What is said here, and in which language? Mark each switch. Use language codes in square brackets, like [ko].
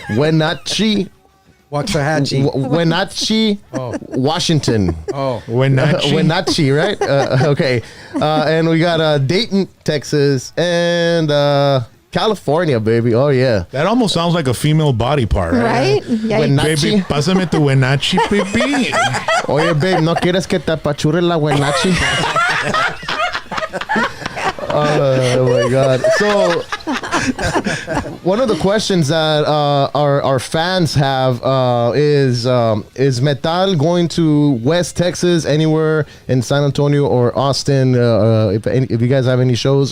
[en] Wenatchee, Wenatchee, Washington. Wenatchee, right? Okay. And we got Dayton, Texas, and California, baby. Oh, yeah. That almost sounds like a female body part, Right? Yeah. Wenatchee. [es] Baby, pásame tu Wenatchee, baby. Oye, babe, ¿no quieres que te apachure la Wenatchee? [en] Oh my God. So one of the questions that our fans have is Metal going to West Texas, anywhere in San Antonio or Austin, if you guys have any shows?